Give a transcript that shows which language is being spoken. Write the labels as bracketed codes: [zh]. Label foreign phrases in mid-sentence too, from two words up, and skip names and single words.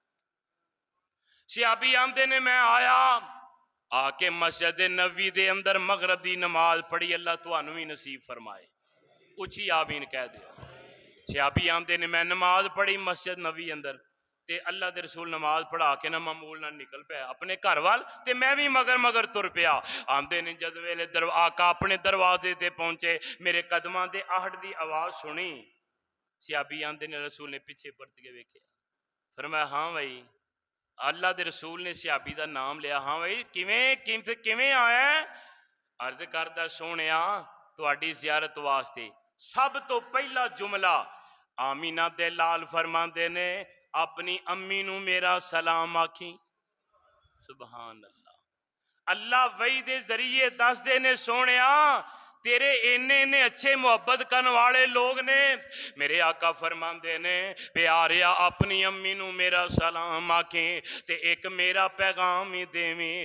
[pa] صحابی آندے نے میں آیا آ کے مسجد نبی دے اندر مغرب دی نماز پڑھی، اللہ تانوں ہی نصیب فرمائے، اچھی آمین کہہ دیا۔ صحابی آندے نے میں نماز پڑھی مسجد نبی اندر تے اللہ دے رسول نماز پڑھا کے نہ معمول نہ نکل پیا اپنے گھر وال تے میں بھی مگر تر پیا۔ آندے نے جد ویلے آقا اپنے دروازے تے پہنچے میرے قدماں دے آہٹ دی آواز سنی، صحابی آندے نے رسول نے پیچھے پرت کے ویکھیا، فرمایا ہاں بھائی، اللہ دے رسول نے صحابی دا نام لیا، ہاں بھائی کیویں آیا ہے؟ عرض کردہ سونیا تہاڈی زیارت واسطے۔ سب تو پہلا جملہ آمینہ دے لال فرماندے نے اپنی امی نو میرا سلام آکھی۔ سبحان اللہ، اللہ وحی دے ذریعے دس دے نے سونیا تیرے اینے اچھے محبت کرن والے لوگ نے، میرے آقا فرماندے نے پیاریا اپنی امی نو میرا سلام آکھیں تے ایک میرا پیغام ہی دیویں۔